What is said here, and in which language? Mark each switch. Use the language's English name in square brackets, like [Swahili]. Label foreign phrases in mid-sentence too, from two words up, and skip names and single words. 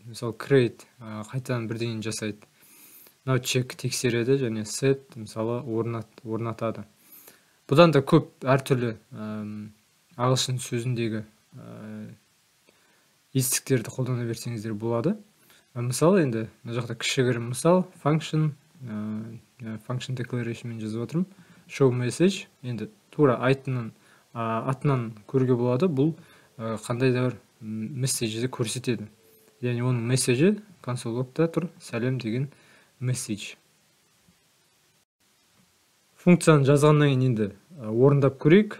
[Kazakh] Мысалы, create қайтадан бірдеңені жасайды. Мынау check тексереді, және set, мысалы, орнатады. Бұдан да көп әртүрлі ағылшын сөзіндегі етістіктерді қолдана берсеңіздер болады. Мысалы, енді мына жақта кішігірім мысал, [English] function declaration [Kazakh] мен жазып отырмын. [English] Show message, [Kazakh] енді тура атынан көруге болады, бұл қандай да бір месседжді көрсетеді. Яғни оның месседжі [English] console log'та [Kazakh] тұр, сәлем деген месседж. Функцияны жазғаннан кейін енді орындап көрейік.